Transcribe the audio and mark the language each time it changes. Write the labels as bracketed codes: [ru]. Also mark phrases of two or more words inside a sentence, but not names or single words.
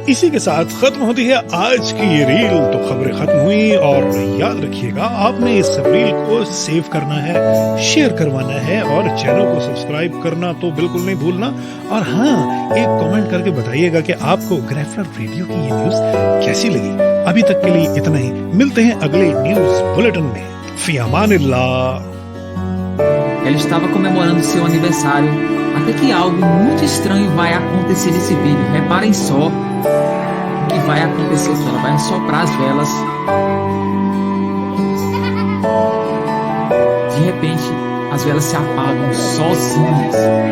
[hi] इसी के साथ खत्म होती है आज की ये रील। तो खबरें खत्म हुई और याद रखिएगा आपने इस रील को सेव करना है, शेयर करवाना है और चैनल को सब्सक्राइब करना तो बिल्कुल नहीं भूलना। और हाँ, एक कमेंट करके बताइएगा कि आपको ग्रेफलर रेडियो की ये न्यूज कैसी लगी। अभी तक के लिए इतना ही, मिलते हैं अगले [en] news bulletin [hi] में। [ar] في أمان الله. [pt] Ela estava comemorando seu aniversário, até que algo muito estranho vai acontecer nesse vídeo. Reparem só o que vai acontecer aqui. Ela vai assoprar as velas. De repente, as velas se apagam sozinhas.